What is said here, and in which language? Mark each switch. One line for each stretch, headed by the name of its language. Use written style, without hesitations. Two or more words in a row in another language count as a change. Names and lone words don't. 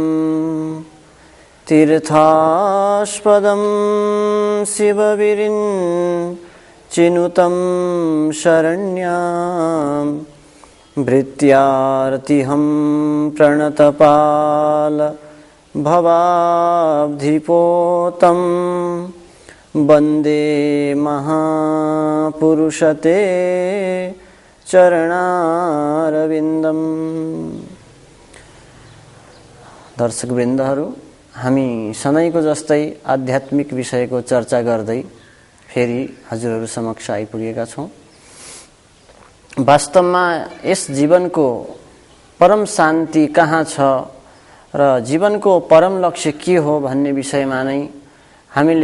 Sanskrit: तीर्थास्पदं शिवविरिन् चिनुतं शरण्यां भृत्यार्तिहं प्रणतपाल भवाब्धिपोतं वन्दे महापुरुषते चरणारविन्दम्।
Nepali: दर्शकवृन्दहरू, हामी सधैँको जस्तै आध्यात्मिक विषयको चर्चा गर्दै फेरि हजुरहरू समक्ष आइपुगेका छौं। वास्तवमा यस जीवनको परम शान्ति कहाँ छ र जीवनको परम लक्ष्य के हो भन्ने विषयमा नै हामीले